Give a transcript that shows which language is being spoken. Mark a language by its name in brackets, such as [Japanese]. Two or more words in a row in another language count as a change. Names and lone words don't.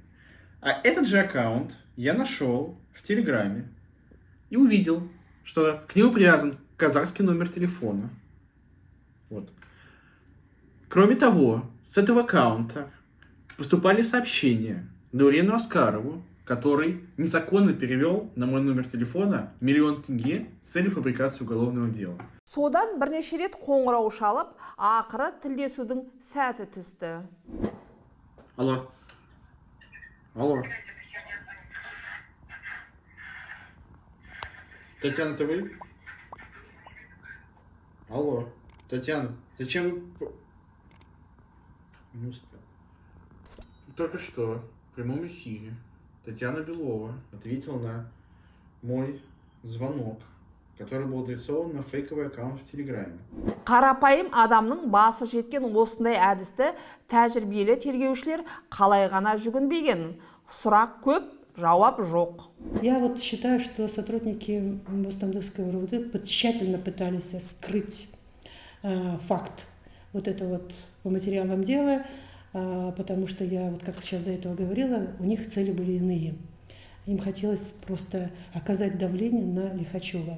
[Russian] А этот же аккаунт я нашел в Телеграме и увидел, что к нему привязан казахский номер телефона. Вот. Кроме того, с этого аккаунта поступали сообщения Даурену Аскарову, который незаконно перевел на мой номер телефона 1 000 000 тенге с целью фабрикации уголовного дела. [Kazakh] Содан бірнеше рет қоңырау шалып, ақыры тілдесудің сәті түсті. [Russian] Алло. Алло. Татьяна, это вы? Алло. Татьяна, зачем вы... Не успел. Только что в прямом эфире Татьяна Белова ответила на мой звонок, который был адресован на фейковый аккаунт в Телеграме. [Kazakh] Қарапайым адамның басы жеткен осындай әдісті тәжірибелі тергеушілер қалай ғана жүгінбеген. Сұрақ көп, жауап жоқ. [Russian] Я вот считаю, что сотрудники Бостандовского РУВД тщательно пытались скрыть факт вот это вот по материалам дела, потому что я, вот как сейчас до этого говорила, у них цели были иные. Им хотелось просто оказать давление на Лихачева.